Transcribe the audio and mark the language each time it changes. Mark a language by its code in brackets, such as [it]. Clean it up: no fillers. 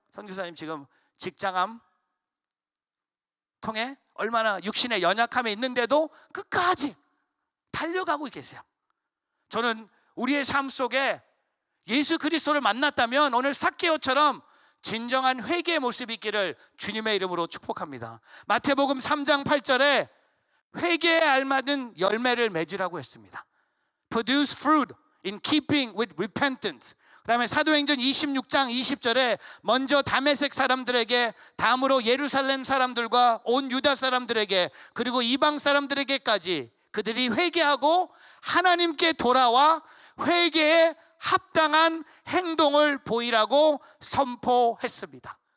[ko] 선교사님 지금 직장암 통해 얼마나 육신의 연약함에 있는데도 끝까지 달려가고 계세요. 저는 우리의 삶 속에 예수 그리스도를 만났다면 오늘 삭개오처럼 진정한 회개의 모습이 있기를 주님의 이름으로 축복합니다. 마태복음 3장 8절에 회개에 알맞은 열매를 맺으라고 했습니다. [en] Produce fruit in keeping with repentance. [ko] 그 다음에 사도행전 26장 20절에 먼저 다메섹 사람들에게, 다음으로 예루살렘 사람들과 온 유다 사람들에게, 그리고 이방 사람들에게까지 그들이 회개하고 하나님께 돌아와 회개에 합당한 행동을 보이라고 선포했습니다.